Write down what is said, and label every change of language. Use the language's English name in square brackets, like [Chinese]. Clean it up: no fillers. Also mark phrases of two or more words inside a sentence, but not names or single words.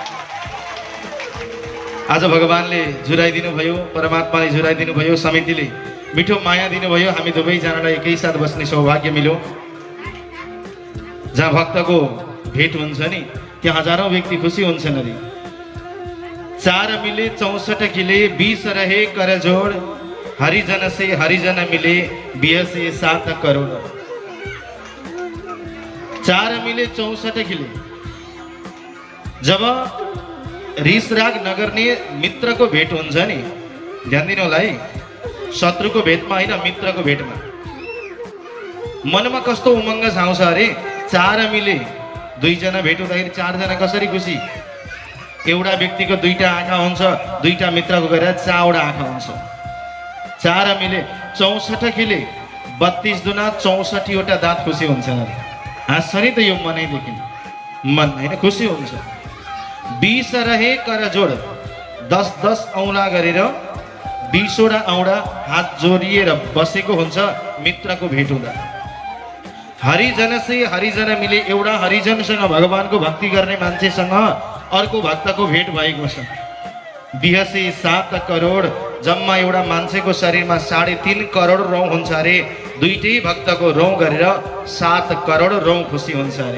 [Nepali] आज भगवानले जुराइदिनु भयो, परमात्माले जुराइदिनु भयो, समितिले मिठो माया दिनुभयो, हामी दुवैजनालाई एकैसाथ बस्ने सौभाग्य मिल्यो। जहाँ भक्तको भेट हुन्छ नि त्यहाँ हजारौं व्यक्ति खुसी हुन्छन्। [Hindi] अरे 4 मिले 64 किले 20 रहे कर जोड़, हरिजन से हरिजन मिले 20 से 7 करोड़। 4 मिले 64 किले। [Nepali] जब रिसराग नगर्ने मित्रको भेट हुन्छ नि, ध्यान दिनु होला है, शत्रुको भेटमा होइन मित्रको भेटमा मनमा कस्तो उमङ्ग छाउँछ अरे। 4 मिले 2 जना भेट हुँदाखेरि 4 जना कसरी खुसी। एउटा व्यक्तिको 2टा आँखा हुन्छ, 2टा मित्रको गरेर 4 वटा आँखा हुन्छ। [Hindi] 4 मिले 64 किले 32 दुना [Nepali] 64 वटा दाँत खुसी हुन्छ। हाँस्छ नि त यो मनैदेखि, मन होइन खुसी हुन्छ। [Hindi] 20 रहे कर जोड [Nepali] 10-10 औँला गरेर 20 वटा औँला हात जोडिएर बसेको हुन्छ मित्रको भेट हुँदा। [Hindi] हरिजन से हरिजन मिले, [Nepali] एउटा हरिजनसँग भगवानको भक्ति गर्ने मान्छेसँग अर्को भक्तको भेट भएको छ। [Hindi] 20 से 7 करोड [Nepali] जम्मा एउटा मान्छेको शरीरमा 3.5 करोड रौँ हुन्छ अरे। दुईटै भक्तको रौँ गरेर 7 करोड रौँ खुसी हुन्छ अरे।